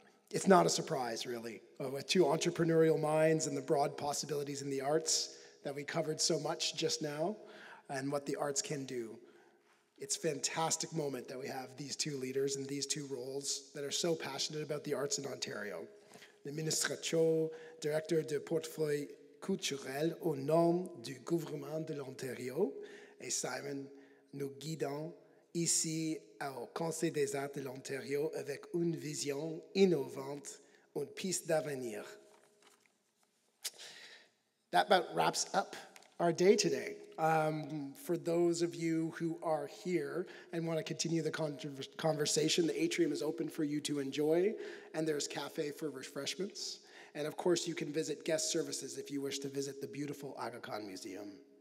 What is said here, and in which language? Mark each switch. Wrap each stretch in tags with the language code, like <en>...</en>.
<en>It's not a surprise, really, with two entrepreneurial minds and the broad possibilities in the arts that we covered so much just now, and what the arts can do. It's a fantastic moment that we have these two leaders in these two roles that are so passionate about the arts in Ontario.</en> <fr>Le ministre Cho, directeur de portefeuille culturel au nom du gouvernement de l'Ontario, et Simon, nous guidons ici au Conseil des arts de l'Ontario avec une vision innovante, une piste d'avenir.</fr> <en>That about wraps up our day today. For those of you who are here and want to continue the conversation, the atrium is open for you to enjoy, and there's cafe for refreshments. And of course, you can visit guest services if you wish to visit the beautiful Aga Khan Museum.</en>